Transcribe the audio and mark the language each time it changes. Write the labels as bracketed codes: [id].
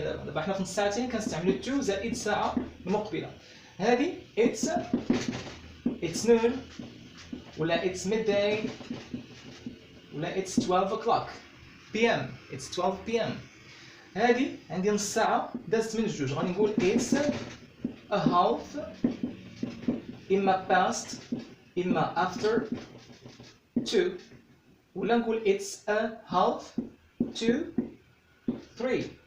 [ar] دابا حنا في نص ساعة الثانية كنستعملوا to زائد الساعة المقبلة. هذه [en] it's noon ولا it's midday ولا it's 12 o'clock p.m. It's 12 p.m. [ar] هذه عندي نص ساعة دازت من الجوج، غادي نقول [en] it's a half [ar] إما past إما after 2 ولا نقول [en] it's a half to 3.